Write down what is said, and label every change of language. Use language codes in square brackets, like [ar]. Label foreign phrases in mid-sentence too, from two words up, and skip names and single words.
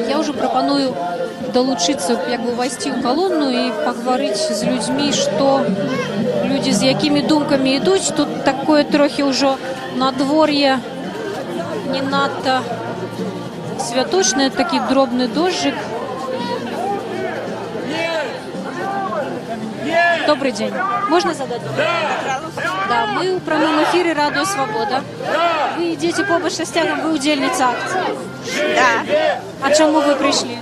[be] Я ўжо прапаную далучыцца, як бы увайсці ў калону і пагаварыць з людзьмі, што людзі з якімі думкамі ідуць. Тут такое трохі ўжо надвор'е не надта святочный, такі дробны дождик. [ru] Добрый день. Можно задать вопрос? Да, мы в прямом эфире «Радио Свобода». Вы идете побач со стягом, вы удельница акции. Да. А чему вы пришли?